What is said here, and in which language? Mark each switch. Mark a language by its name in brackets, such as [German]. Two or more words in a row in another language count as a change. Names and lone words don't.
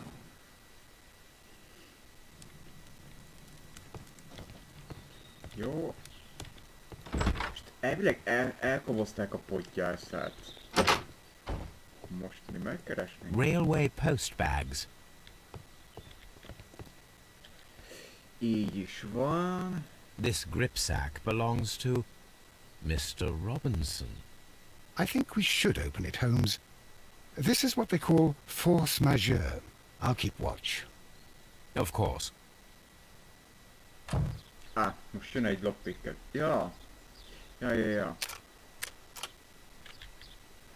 [Hungarian] Jó. Most elvileg elkobozták a podgyászát. Most mi megkeresnénk? [English] Railway postbags. [Hungarian] Így is van. [English] This gripsack belongs to Mr. Robinson. I think we should open it, Holmes. This is what they call [French] force majeure. [English] I'll keep watch. Of course. [Hungarian] Most jön egy lockpicket. Ja. Ja.